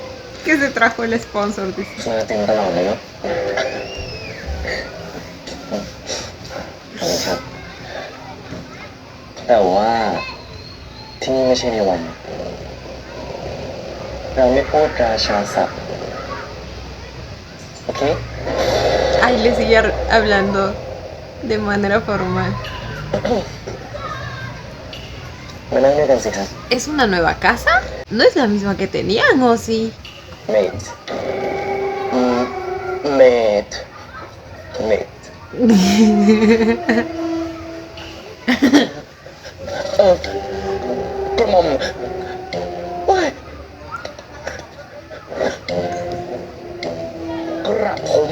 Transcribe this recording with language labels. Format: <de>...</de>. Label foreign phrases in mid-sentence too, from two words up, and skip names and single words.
<es>Que se trajo el sponsor. Dice.</es> <th>มาเต็มตลอดเลยเนาะขอบคุณครับ แต่ว่าที่นี่ไม่ใช่ในวัน เราไม่พูดราชาศัพท์โอเค</th> <es>Ay, le sigue hablando de manera formal.</es> <th>มานั่งด้วยกันสิครับ</th> <es>¿Es una nueva casa? ¿No es la misma que tenían o sí?</es> <th>เมดเมดเมด กระหม่อมโอ้ยกระผม</th>